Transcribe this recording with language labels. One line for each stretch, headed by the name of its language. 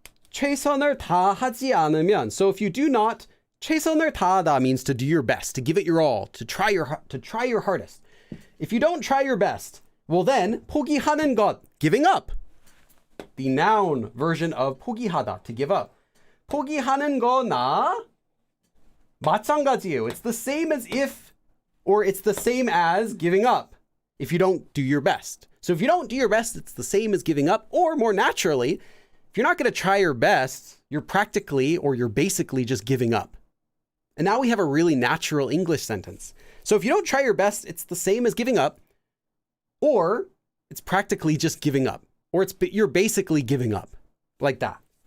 Korean: 최선을 다하지 않으면.
English: So if you do not,
Korean: 최선을 다하다
English: means to do your best, to give it your all, to try your hardest. If you don't try your best, well then
Korean: 포기하는 것,
English: giving up. The noun version of 포기하다, to give up.
Korean: 포기하는 거나 마찬가지예요.
English: It's the same as if, or it's the same as giving up if you don't do your best. So if you don't do your best, it's the same as giving up, or more naturally, if you're not going to try your best, you're practically or you're basically just giving up. And now we have a really natural English sentence. So if you don't try your best, it's the same as giving up, or it's practically just giving up, or you're basically giving up, like that.